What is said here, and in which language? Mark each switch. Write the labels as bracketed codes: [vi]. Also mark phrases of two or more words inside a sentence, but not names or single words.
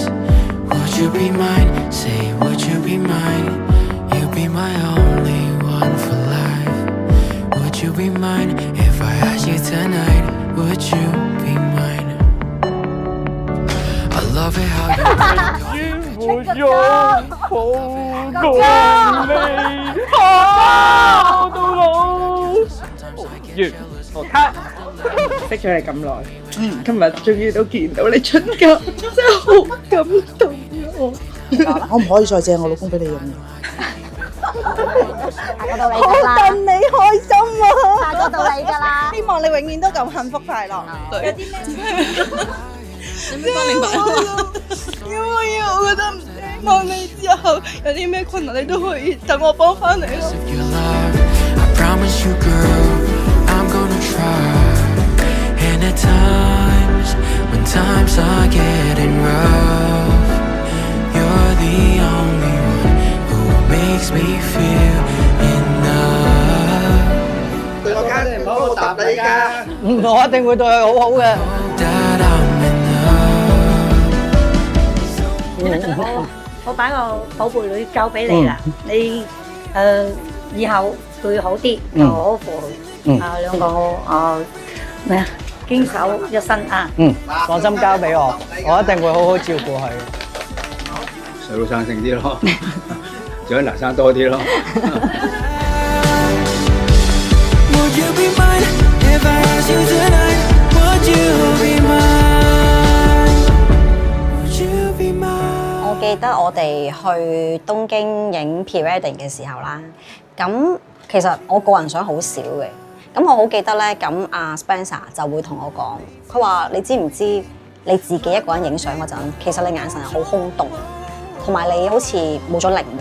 [en] Would you be mine? Say, would you be mine? You'd be my only one for life. Would you be mine if I asked you tonight? Would you be mine? I love it how you [yue] 我擁抱共你跑到老。完，我卡。識咗你咁耐，今日終於都見到你出嫁，真係好感動啊！可唔可以再借我老公俾你用？下個到你好㗎啦，戥你開心啊！下個到你㗎啦。希望你永遠都咁幸福快樂。有啲咩？有咩幫你買啊？因為我覺得希望你之後有啲咩困難，你都可以等我幫翻你咯。 [en] your love. I promise you, girl, I'm gonna try. And at times, when times are getting rough, you're the only one who makes me feel enough. [yue] 對我家人唔好答你㗎，我一定會對佢好好嘅。 [en] That I'm enough. [yue] 我把個寶貝女交俾你啦，你以後對佢好啲，好扶兩個咩啊？堅守一生啊！放心交俾我，我一定會好好照顧佢。細路生性啲咯，長男生多啲咯。 [en] Would you be mine if I asked you tonight? Would you be mine? Would you be mine? [yue] 我記得我哋去東京影 pre-wedding 嘅時候啦，咁其實我個人相好少嘅。咁我好記得咧，咁阿 Spencer 就會同我講，佢話你知唔知你自己一個人影相嗰陣，其實你眼神係好空洞，同埋你好似冇咗靈魂。